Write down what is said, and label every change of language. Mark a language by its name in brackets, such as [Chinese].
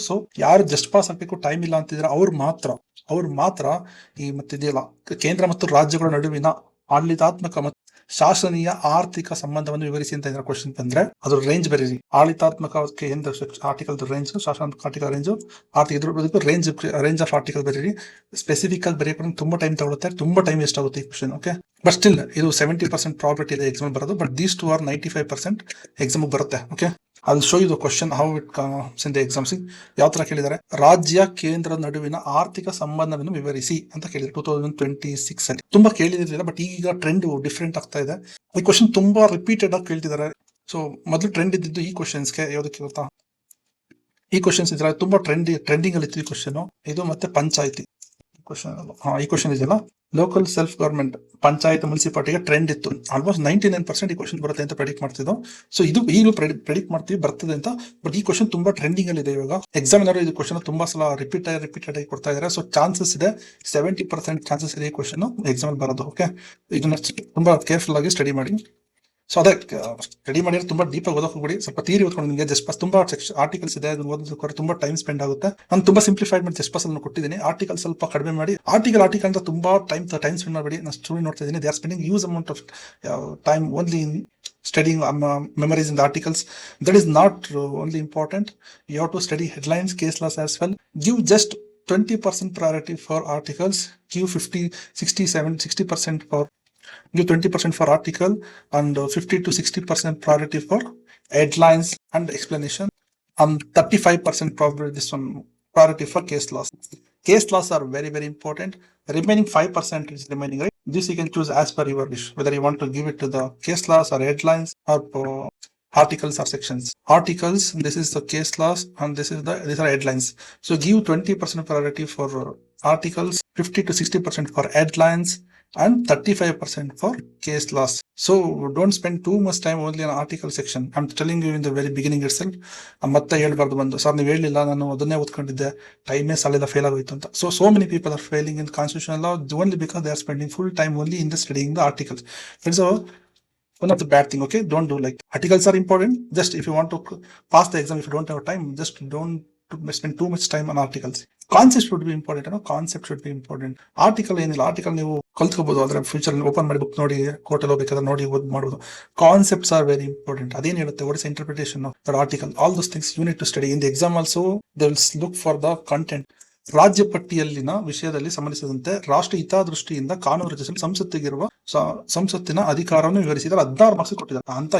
[Kannada] So ಯಾರು just pass ಆಗ್ಬೇಕು time ಇಲ್ಲ ಅಂತಿದ್ರೆ ಅವ್ರು ಮಾತ್ರ ಈ ಮತ್ತಿದೆಯಲ್ಲ ಕೇಂದ್ರ ಮತ್ತು ರಾಜ್ಯಗಳ ನಡುವಿನ ಆಡಳಿತಾತ್ಮಕ ಮತ್ತು ಶಾಸನೀಯ ಆರ್ಥಿಕ ಸಂಬಂಧವನ್ನು ವಿವರಿಸಿ ಅಂತ ಏನಾರ ಕ್ವಶನ್ ಬಂದ್ರೆ ಅದ್ರ ರೇಂಜ್ ಬರೀರಿ. ಆಡಳಿತಾತ್ಮಕ ಕೇಂದ್ರ ಆರ್ಟಿಕಲ್ ರೇಂಜ್, ಶಾಸನ ಆರ್ಟಿಕಲ್ ರೇಂಜ್, ಆರ್ಥಿಕ ಇದ್ರ ರೇಂಜ್ ಆಫ್ ಆರ್ಟಿಕಲ್ ಬರೀರಿ. ಸ್ಪೆಸಿಫಿಕ್ ಆಗಿ ಬರೆಯಕ್ಕೆ ತುಂಬಾ ಟೈಮ್ ತಗೊಳುತ್ತೆ, ತುಂಬಾ ಟೈಮ್ ವೇಸ್ಟ್ ಆಗುತ್ತೆ ಈ ಕ್ವಶನ್. ಓಕೆ, ಬಟ್ ಸ್ಟಿಲ್ ಇದು 70% ಪ್ರಾಬಬಿಲಿಟಿ ಇದೆ ಎಕ್ಸಾಮ್ ಬರೋದು, [English] but these 2 are [Kannada] 95% ಎಕ್ಸಾಮ್ ಬರುತ್ತೆ. [English] Okay, I'll show you the question how it comes in the exam. [Kannada] ಯಾವ ತರ ಕೇಳಿದ್ದಾರೆ, ರಾಜ್ಯ ಕೇಂದ್ರ ನಡುವಿನ ಆರ್ಥಿಕ ಸಂಬಂಧವನ್ನು ವಿವರಿಸಿ ಅಂತ ಕೇಳಿದ್ರು 2026 ಅಲ್ಲಿ. ತುಂಬಾ ಕೇಳಿದಿರಲಿಲ್ಲ, ಬಟ್ ಈಗ ಟ್ರೆಂಡ್ ಡಿಫ್ರೆಂಟ್ ಆಗ್ತಾ ಇದೆ. ಈ ಕ್ವಶನ್ ತುಂಬಾ ರಿಪೀಟೆಡ್ ಆಗಿ ಕೇಳ್ತಿದ್ದಾರೆ. ಸೊ ಮೊದಲು ಟ್ರೆಂಡ್ ಇದ್ದಿದ್ದು ಈ ಕ್ವಶನ್ಸ್ಗೆ ಯಾವ್ದಕ್ಕೆ ಗೊತ್ತಾ, ಈ ಕ್ವಶನ್ಸ್ ಇದ್ರೆ ತುಂಬಾ ಟ್ರೆಂಡಿಂಗ್ ಅಲ್ಲಿ ಇತ್ತು ಈ ಕ್ವಶನ್. ಇದು ಮತ್ತೆ ಪಂಚಾಯತಿ ಈ ಕ್ವಶನ್ ಇದೆಯಲ್ಲ, local self government, panchayat ಮುನ್ಸಿಪಾಲಿಟಿಗೆ trend ಇತ್ತು. ಆಲ್ಮೋಸ್ಟ್ 99% ಈ ಕ್ವಶನ್ ಬರುತ್ತೆ ಅಂತ ಪ್ರೆಡಿಕ್ಟ್ ಮಾಡ್ತಿದ್ದು. ಸೊ ಇದು ಈಗಲೂ ಪ್ರೆಡಿಕ್ಟ್ ಮಾಡ್ತೀವಿ ಬರ್ತದೆ ಅಂತ, ಬಟ್ ಈ ಕ್ವಶನ್ ತುಂಬಾ ಟ್ರೆಂಡಿಂಗ್ ಅಲ್ಲಿ ಇದೆ ಇವಾಗ. ಎಕ್ಸಾಮಿನರ್ ಇದು ಕ್ವಶನ್ ತುಂಬಾ ಸಲ ರಿಪೀಟೆಡ್ ಆಗಿ ಕೊಡ್ತಾ ಇದ್ದಾರೆ. ಸೊ ಚಾನ್ಸಸ್ ಇದೆ, 70% ಚಾನ್ಸಸ್ ಇದೆ ಈ ಕ್ವಶನ್ ಎಕ್ಸಾಮ್ ಬರೋದು. ಓಕೆ, ಇದನ್ನ ತುಂಬಾ ಕೇರ್ಫುಲ್ ಆಗಿ ಸ್ಟಡಿ ಮಾಡಿ. ಸೊ ಅದೇ ಸ್ಟಡಿ ಮಾಡಿದ್ರೆ ತುಂಬಾ ಡೀಪ್ ಆಗಿ ಓದೋಕೆ ಹೋಗ್ಬಿಡಿ, ಸ್ವಲ್ಪ ಥಿಯರಿ ಓದ್ಕೊಂಡು ನಿಮಗೆ ಜಸ್ಟ್ ಪಾಸ್ ತುಂಬಾ ಆರ್ಟಿಕಲ್ಸ್ ಇದೆ, ಅದನ್ನ ಓದೋದಕ್ಕೆ ತುಂಬಾ ಟೈಮ್ ಸ್ಪೆಂಡ್ ಆಗುತ್ತೆ. ನಾನು ತುಂಬಾ ಸಿಂಪ್ಲಿಫೈಡ್ ಮಾಡಿ ಜಸ್ಟ್ ಪಾಸ್ ಅನ್ನು ಕೊಟ್ಟಿದ್ದೀನಿ. ಆರ್ಟಿಕಲ್ ಸ್ವಲ್ಪ ಕಡಿಮೆ ಮಾಡಿ, ಆರ್ಟಿಕಲ್ ಅಂತ ತುಂಬಾ ಟೈಮ್ ಸ್ಪೆಂಡ್ ಮಾಡಬೇಡಿ. ನಾನು ಸ್ಟೂಡೆಂಟ್ ನೋಡ್ತಾ ಇದ್ದೀನಿ, [English] They are spending huge amount of time only in studying memorizing the articles. That is not only important. You have to study headlines, case laws as well. Give just 20% priority for articles. Give 60% for give 20% for article and 50 to 60% priority for headlines and explanation, and 35% probably this one priority for case laws. Case laws are very, very important. Remaining 5% is remaining, right? This you can choose as per your wish, whether you want to give it to the case laws or headlines or articles or sections. Articles, this is the case laws, and these are headlines. So give 20% priority for articles, 50 to 60% for headlines, and 35% for case laws. So don't spend too much time only on article section. I'm telling you in the very beginning itself. [Kannada] ಮತ್ತೆ ಹೇಳ್ಬಾರ್ದು ಬಂದು, sir ನೀವು ಹೇಳಿಲ್ಲ, ನಾನು ಅದನ್ನೇ ಓದ್ಕೊಂಡಿದ್ದೆ, ಟೈಮೇ ಸಾಲಿಲ್ಲ, fail ಆಗೋಯ್ತು ಅಂತ. [English] So many people are failing in constitutional law only because they are spending full time only in the studying the articles. It's one of the bad thing. Okay, don't do like articles are important. Just if you want to pass the exam, if you don't have time, just don't spend too much time on articles. Concept should be important. Concept should be important. [Kannada] Article ಏನಿಲ್ಲ, article ನೀವು ಕಲ್ತ್ಕೋಬಹುದು, ಆದ್ರೆ future open ಮಾಡಿ book ನೋಡಿ, ಕೋರ್ಟಲ್ಲಿ ಹೋಗ್ಬೇಕಾದ್ರೆ ನೋಡಿ ಓದ್ ಮಾಡಬಹುದು. [English] Concepts are very important. [Kannada] ಅದೇನ್ ಹೇಳುತ್ತೆ, [English] What is interpretation of that article, all those things you need to study. In the exam also they will look for the content. [Kannada] ರಾಜ್ಯ ಪಟ್ಟಿಯಲ್ಲಿನ ವಿಷಯದಲ್ಲಿ ಸಂಬಂಧಿಸಿದಂತೆ ರಾಷ್ಟ್ರ ಹಿತದೃಷ್ಟಿಯಿಂದ ಕಾನೂನು ರಚಿಸಲು ಸಂಸತ್ತಿನ ಅಧಿಕಾರವನ್ನು ವಿವರಿಸಿದರೆ 16 ಮಾರ್ಕ್ಸ್ ಕೊಟ್ಟಿದ್ದಾರೆ ಅಂತ.